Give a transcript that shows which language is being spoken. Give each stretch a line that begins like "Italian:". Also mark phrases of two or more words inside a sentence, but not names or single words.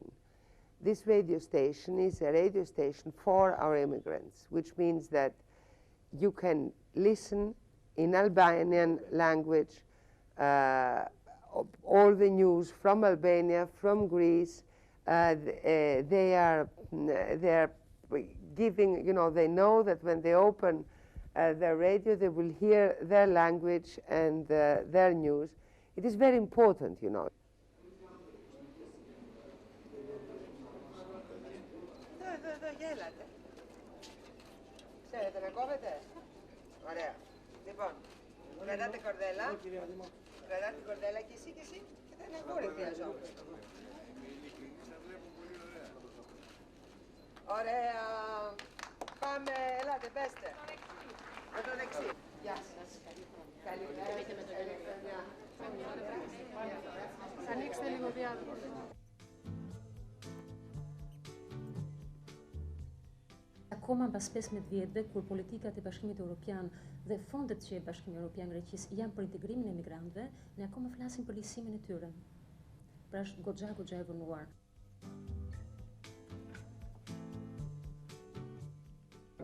English: This radio station is a radio station for our immigrants, which means that you can listen in Albanian language all the news from Albania, from Greece. They are giving, you know, they know that when they open their radio, they will hear their language and their news. It is very important, you know.
Greek: Γέλατε. Ξέρετε να κόβετε. Ωραία. Λοιπόν, κρατάτε κορδέλα. Κρατάτε κορδέλα και εσύ και εσύ. Και θα είναι γούρι χρειαζόμαστε. Ωραία. Πάμε, ελάτε, πέστε. Με το δεξί. Γεια σας. Καλημέρα. Ανοίξτε λίγο διάδρομο.
Albanian: Akoma pas 15 vjetëve, kur politikat e Bashkimit Evropian dhe fondet që Bashkimi Evropian Greqisë janë për integrimin e migrantëve, ne akoma flasim për lisimin e tyre. Pra është goxha e vonuar.